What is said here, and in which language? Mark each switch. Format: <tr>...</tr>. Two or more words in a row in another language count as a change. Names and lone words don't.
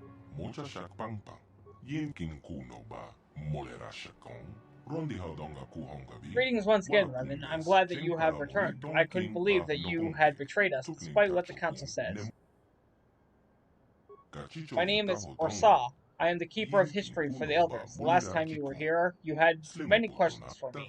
<en>Mocha shak pang pang. Yin king kuno ba. Molera shakong. Rondi haldonga kuhonga bi. Greetings once again, Revan. I'm glad that you have returned. I couldn't believe that you had betrayed us, despite what the Council says. My name is Orsa. I am the Keeper of History for the Elders. The last time you were here, you had many questions for me.</en>